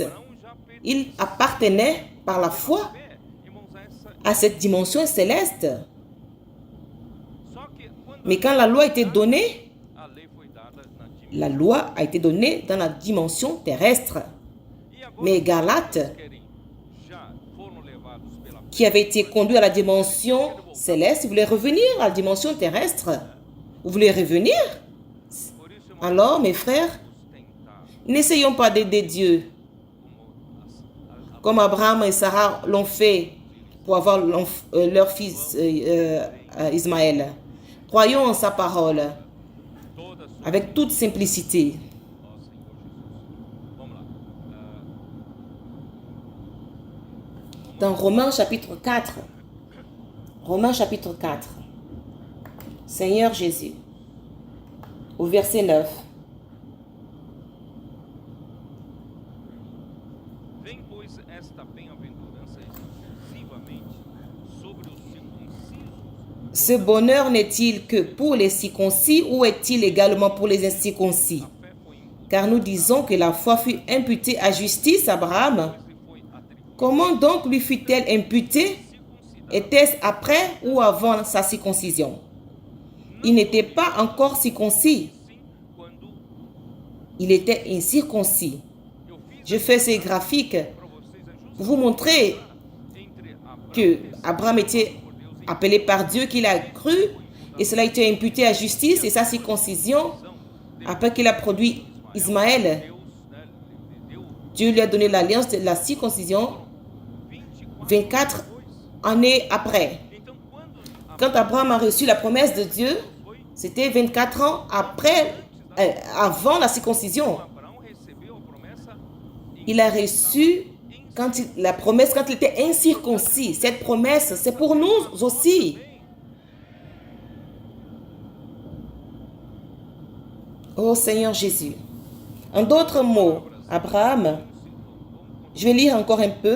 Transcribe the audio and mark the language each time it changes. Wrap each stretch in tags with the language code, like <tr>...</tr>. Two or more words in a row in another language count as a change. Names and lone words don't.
<fr>Il appartenait par la foi à cette dimension céleste. Mais quand la loi a été donnée, la loi a été donnée dans la dimension terrestre. mais Galates,</fr> <pt>querem, já foram levados pela</pt> <fr>qui avaient été conduits à la dimension céleste, voulaient revenir à la dimension terrestre. Vous voulez revenir?</fr> <pt>Por isso, irmãos,</pt> <fr>Alors, mes frères,</fr> <pt>vamos tentar,</pt> <fr>n'essayons pas d'aider Dieu comme Abraham et Sarah l'ont fait pour avoir leur fils Ismaël. Croyons en sa parole</fr> <pt>toda a sua</pt> <fr>avec toute simplicité.</fr> <pt>ó Senhor Jesus. Vamos lá.</pt> <fr>Dans Romains chapitre 4, Romains chapitre 4, Seigneur Jésus, au verset 9,</fr> <pt>Vem, pois, esta bem-aventurança exclusivamente sobre os circuncisos.</pt> <fr>ce bonheur n'est-il que pour les circoncis ou est-il également pour les incirconcis?</fr> <pt>A fé foi imputada,</pt> <fr>Car nous disons que la foi fut imputée à justice à Abraham.</fr> <pt>lhe foi atribuída</pt> <fr>Comment donc lui fut-elle imputée?</fr> <pt>circuncidado.</pt> <fr>Était-ce après ou avant sa circoncision? Il n'était pas encore circoncis.</fr> <pt>Sim, quando</pt> <fr>Il était incirconcis.</fr> <pt>eu fiz</pt> <fr>Je fais ces graphiques</fr> <pt>para vocês a</pt> <fr>pour vous montrer</fr> <pt>entre Abraão</pt> <fr>que Abraham était appelé par Dieu, qu'il a cru, et cela a été imputé à justice, et sa circoncision, après qu'il a produit Ismaël,</fr> <pt>Deus, né, lhe deu</pt> <fr>Dieu lui a donné l'alliance de la circoncision 24 années après.</fr> <pt>Então,</pt> <fr>Quand Abraham a reçu la promesse de Dieu, c'était 24 ans après, avant la circoncision.</fr> <pt>Abraão recebeu a promessa</pt> <fr>Il a reçu la promesse quand il était incirconcis. Cette promesse, c'est pour nous aussi. Oh Seigneur Jésus. En d'autres mots, Abraham, je vais lire encore un peu.</fr>